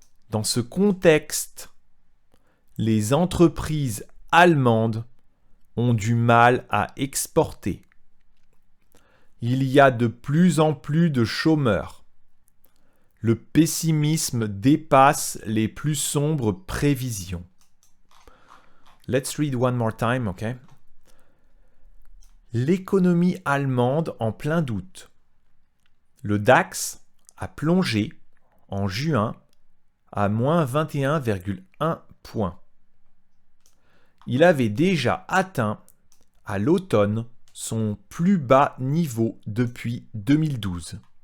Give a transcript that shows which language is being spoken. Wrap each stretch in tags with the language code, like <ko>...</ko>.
<fr>Dans ce contexte, les entreprises allemandes ont du mal à exporter. Il y a de plus en plus de chômeurs. Le pessimisme dépasse les plus sombres prévisions.</fr> <en>Let's read one more time, okay?</en> <fr>L'économie allemande en plein doute. Le DAX a plongé en juin à moins 21,1 points. Il avait déjà atteint à l'automne son plus bas niveau depuis 2012.</fr>